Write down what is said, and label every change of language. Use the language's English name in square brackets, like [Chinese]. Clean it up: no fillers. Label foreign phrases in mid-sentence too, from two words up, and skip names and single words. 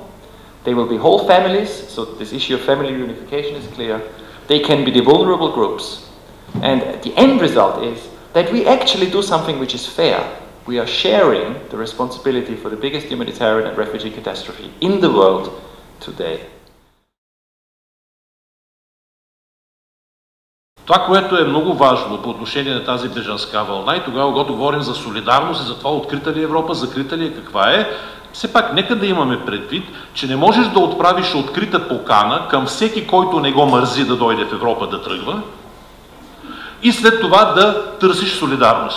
[English] They will be whole families, so this issue of family reunification is clear. They can be the vulnerable groups. And the end result is that we actually do something which is fair. We are sharing the responsibility for the biggest humanitarian and refugee catastrophe in the world today. [Bulgarian] Това, което е много важно по отношение на тази бежанска вълна, и тогава, когато говорим за солидарност и за това открита ли Европа, закрита ли е, каква е, все пак нека да имаме предвид, че не можеш да отправиш открита покана към всеки, който не го мързи да дойде в Европа да тръгва, и след това да търсиш солидарност.